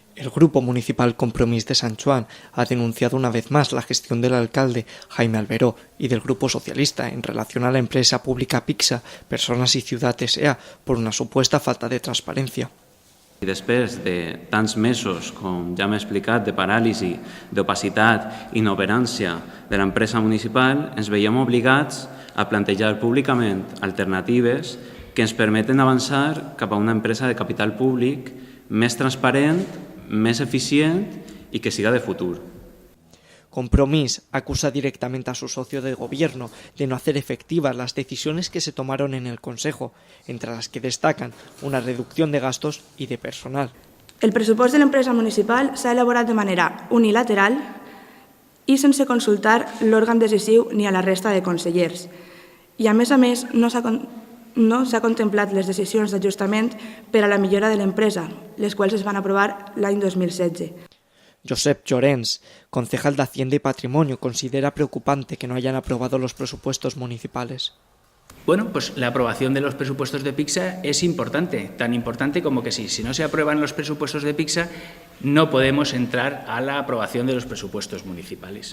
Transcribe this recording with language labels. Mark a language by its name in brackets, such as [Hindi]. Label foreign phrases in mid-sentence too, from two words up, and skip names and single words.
[Spanish] El Grupo Municipal Compromís de Sant Joan ha denunciado una vez más la gestión del alcalde Jaime Alberó y del Grupo Socialista en relación a la empresa pública PICSA, Personas y Ciutat S.A., por una supuesta falta de transparencia. [Catalan] I després de tants mesos, com ja m'he explicat, de paràlisi, d'opacitat i inoperància de l'empresa municipal, ens veiem obligats a plantejar públicament alternatives que ens permeten avançar cap a una empresa de capital públic més transparent, més eficient y que siga de futuro. [Spanish] Compromís acusa directamente a su socio de gobierno de no hacer efectivas las decisiones que se tomaron en el Consejo, entre las que destacan una reducción de gastos y de personal. [Catalan] El pressupost de l'empresa municipal s'ha elaborat de manera unilateral i sense consultar l'òrgan decisiu ni a la resta de consellers. I a més, no s'ha contemplat les decisions d'ajustament per a la millora de l'empresa, les quals es van aprovar l'any 2016. [Spanish] Josep Llorens, concejal de Hacienda y Patrimonio, considera preocupante que no hayan aprobado los presupuestos municipales. Bueno, pues la aprobación de los presupuestos de PICSA es importante, tan importante como que si no se aprueban los presupuestos de PICSA, no podemos entrar a la aprobación de los presupuestos municipales.